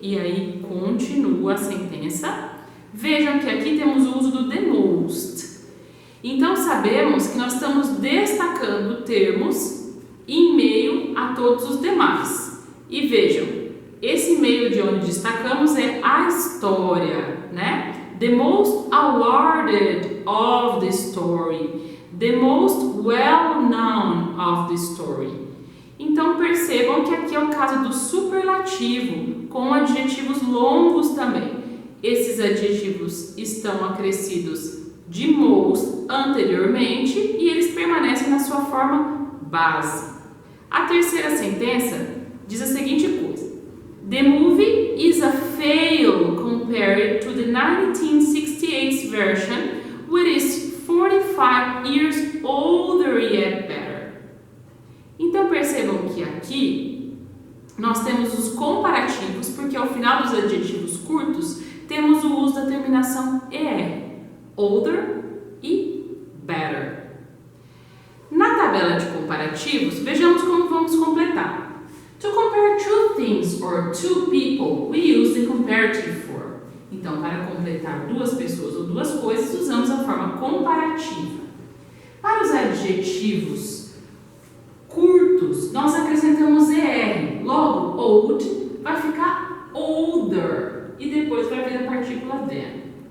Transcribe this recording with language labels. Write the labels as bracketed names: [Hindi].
[Portuguese] E aí continua a sentença. Vejam que aqui temos o uso do the most. Então sabemos que nós estamos destacando termos em meio a todos os demais. E vejam, esse meio de onde destacamos é a história, né? [English] The most awarded of the story, the most well-known of the story. [Portuguese] Então percebam que aqui é o caso do superlativo, com adjetivos longos também. Esses adjetivos estão acrescidos de most anteriormente e eles permanecem na sua forma base. A terceira sentença diz a seguinte coisa: [English] The movie is a fail compared to the 1968 version, which is 45 years older yet better. [Portuguese] Então percebam que aqui nós temos os comparativos, porque ao final dos adjetivos curtos temos o uso da terminação ER, older e better. Na tabela de comparativos, vejamos como vamos completar. [English] To compare two things or two people, we use the comparative form. [Portuguese] Então, para completar duas pessoas ou duas coisas, usamos a forma comparativa. Para os adjetivos curtos, nós acrescentamos ER. Logo, old vai ficar older e depois vai vir a partícula than.